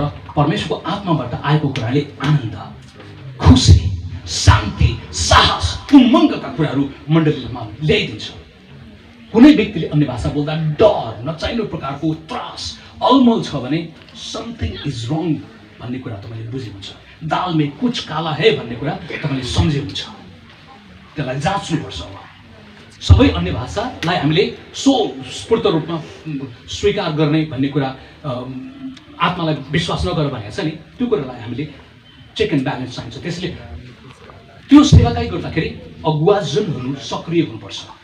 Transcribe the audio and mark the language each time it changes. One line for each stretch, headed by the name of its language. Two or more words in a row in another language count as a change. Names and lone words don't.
Nepali: परमेश्वरको आत्माबाट आएको कुराले आनन्द खुसी शान्ति साहस उमङ्गका कुराहरू मण्डलीमा ल्याइदिन्छ कुनै व्यक्तिले अन्य भाषा बोल्दा डर नचाहिने प्रकारको त्रास अलमल छ भने
English: something is wrong
Nepali: भन्ने कुरा तपाईँले बुझ्नुहुन्छ
Hindi: दाल में कुछ काला है
Nepali: भन्ने कुरा तपाईँले सम्झिनुहुन्छ त्यसलाई जाँच्नुपर्छ सबै अन्य भाषालाई हामीले स्फूर्त रूपमा स्वीकार गर्ने भन्ने कुरा आत्मालाई विश्वास नगर भनेको छ नि त्यो कुरालाई हामीले
English: check and balance
Nepali: चाहिन्छ त्यसले त्यो सेवाकाई गर्दाखेरि अगुवाजनहरू सक्रिय हुनुपर्छ